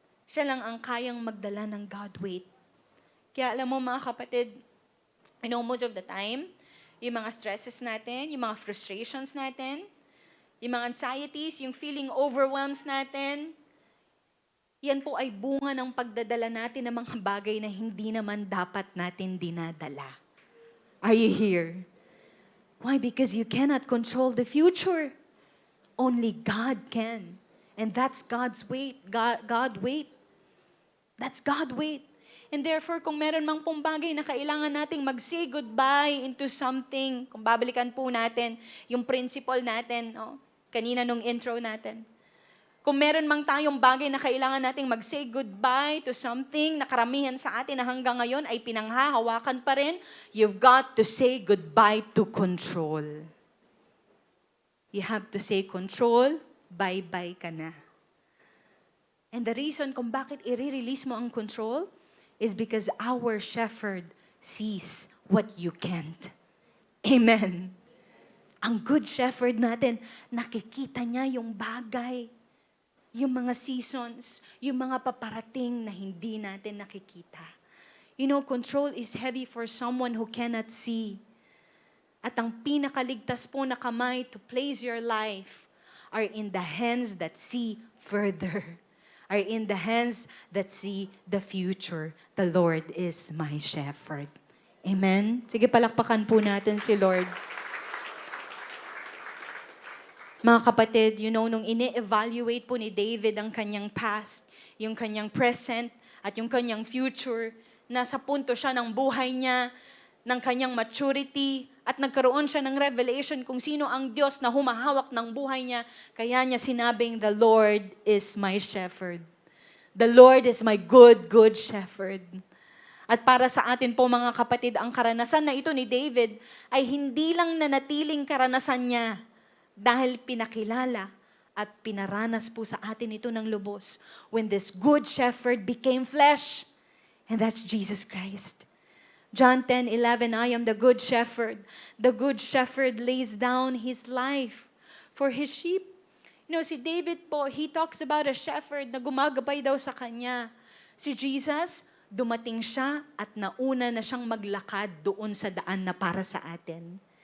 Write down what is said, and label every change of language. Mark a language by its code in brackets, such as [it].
[tl] Siya lang ang kayang magdala ng God weight. Kaya alam mo mga kapatid, most of the time, yung mga stresses natin, yung mga frustrations natin, yung mga anxieties, yung feeling overwhelms natin, yan po ay bunga ng pagdadala natin ng mga bagay na hindi naman dapat natin dinadala. [en] Are you here? Why? Because you cannot control the future. Only God can. And that's God's weight. God weight. That's God weight. [tl] And therefore, kung meron mang pong bagay na kailangan nating mag-say goodbye into something, kung babalikan po natin yung principle natin, kanina nung intro natin. Kung meron mang tayong bagay na kailangan nating mag-say goodbye to something na karamihan sa atin na hanggang ngayon ay pinanghahawakan pa rin, you've got to say goodbye to control. [en] You have to say control, bye-bye ka na. And the reason kung bakit i-release mo ang control is because our shepherd sees what you can't. Amen. [tl] Ang good shepherd natin, nakikita niya yung bagay, yung mga seasons, yung mga paparating na hindi natin nakikita. [en] Control is heavy for someone who cannot see. At ang pinakaligtas po na kamay to place your life are in the hands that see further, are in the hands that see the future. The Lord is my shepherd. Amen? [tl] Sige, palakpakan po natin si Lord. Mga kapatid, nung ini-evaluate po ni David ang kanyang past, yung kanyang present, at yung kanyang future, nasa punto siya ng buhay niya, ng kanyang maturity, at nagkaroon siya ng revelation kung sino ang Diyos na humahawak ng buhay niya, kaya niya sinabing, the Lord is my shepherd. [en] The Lord is my good shepherd. [tl] At para sa atin po mga kapatid, ang karanasan na ito ni David ay hindi lang nanatiling karanasan niya, dahil pinakilala at pinaranas po sa atin ito ng lubos when this good shepherd became flesh. [en] And that's Jesus Christ. John 10:11, I am the good shepherd. The good shepherd lays down his life for his sheep. [tl] Si David po, he talks about a shepherd na gumagabay daw sa kanya. Si Jesus, dumating siya at nauna na siyang maglakad doon sa daan na para sa atin.